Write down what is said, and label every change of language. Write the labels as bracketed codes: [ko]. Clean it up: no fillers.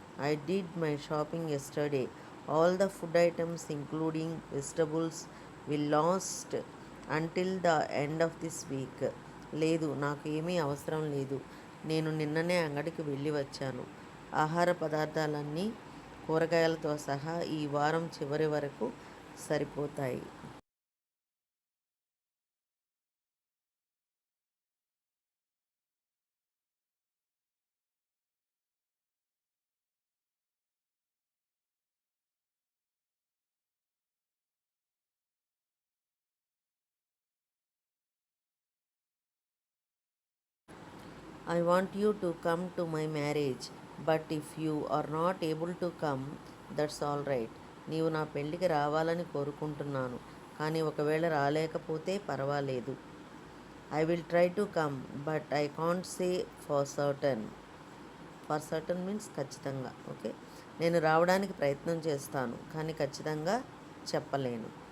[en] I did my shopping yesterday. All the food items, including vegetables, will last until the end of this week. [te] లేదు, నాకు ఏమీ అవసరం లేదు. నేను నిన్ననే అంగడికి వెళ్ళి వచ్చాను. ఆహార పదార్థాలన్నీ కూరగాయలతో సహా ఈ వారం చివరి వరకు సరిపోతాయి. [en] I want you to come to my marriage, but if you are not able to come, that's all right. [te] నీవు నా పెళ్ళికి రావాలని కోరుకుంటున్నాను, కానీ ఒకవేళ రాలేకపోతే పర్వాలేదు. [en] I will try to come, but I can't say for certain. For certain means [te] ఖచ్చితంగా. Okay, నేను రావడానికి ప్రయత్నం చేస్తాను, కానీ ఖచ్చితంగా చెప్పలేను.